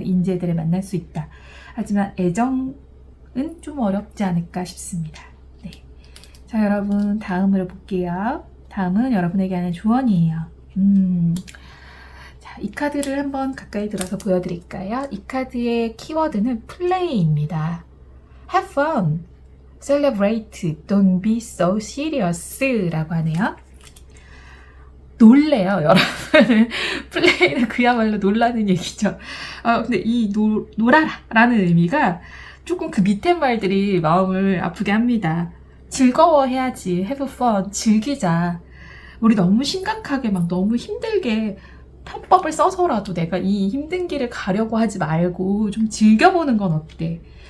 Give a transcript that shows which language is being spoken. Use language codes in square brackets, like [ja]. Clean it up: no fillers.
[ko] 인재들을 만날 수 있다. 하지만 애정은 좀 어렵지 않을까 싶습니다. 네. 자, 여러분 다음으로 볼게요. 다음은 여러분에게 하는 조언이에요. 자, 이 카드를 한번 가까이 들어서 보여드릴까요? 이 카드의 키워드는 플레이입니다. [en] Have fun, celebrate, don't be so serious [ko] 라고 하네요. 놀래요, 여러분. 플레이는 그야말로 놀라는 얘기죠. 근데 이 놀아라 라는 의미가 조금 그 밑에 말들이 마음을 아프게 합니다. 즐거워해야지, [en] have fun, [ko] 즐기자. 우리 너무 심각하게 막 너무 힘들게 편법을 써서라도 내가 이 힘든 길을 가려고 하지 말고 좀 즐겨보는 건 어때?